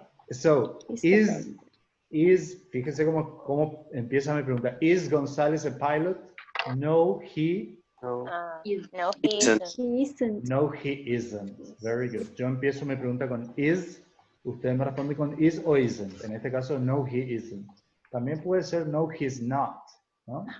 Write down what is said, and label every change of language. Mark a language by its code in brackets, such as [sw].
[es] So, fíjense cómo empieza mi pregunta. [en] Is González a pilot? No, he. No. No, he isn't. He isn't. No, he isn't. Very good. [es] Yo empiezo mi pregunta con is. Usted me responde con is o isn't. En este caso, [en] no, he isn't. [es] También puede ser [en] no, he's not, [es] ¿no?